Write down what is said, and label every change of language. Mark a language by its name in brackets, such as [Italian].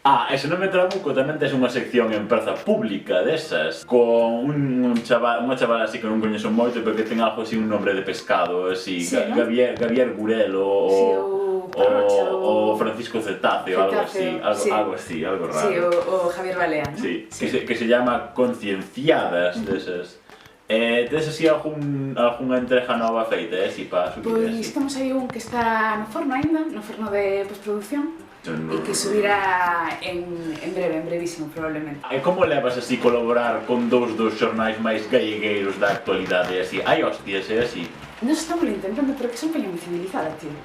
[Galician] Ese non me trabuco, tamén tes unha sección en praza pública desas con unha chavala así que non coñezo moito pero que ten algo así, [Spanish] un nombre de pescado [Galician] así, Gavier Gurel ou Francisco Cetáceo, algo así, algo raro. Sí, o Javier Balea, ¿no? [Spanish] Sí, que se llama Concienciadas desas. [Galician] Tes así algunha entrega nova feita, así para subir? Pois temos aí un que está no forno aínda, no forno de postproducción, e que subirá en breve, en brevísimo, probablemente. E como levas así colaborar con dous dos xornais máis gallegueiros da actualidade, así? Hai hostias, así? Nos estamos intentando, pero que son peña moi civilizada, tío.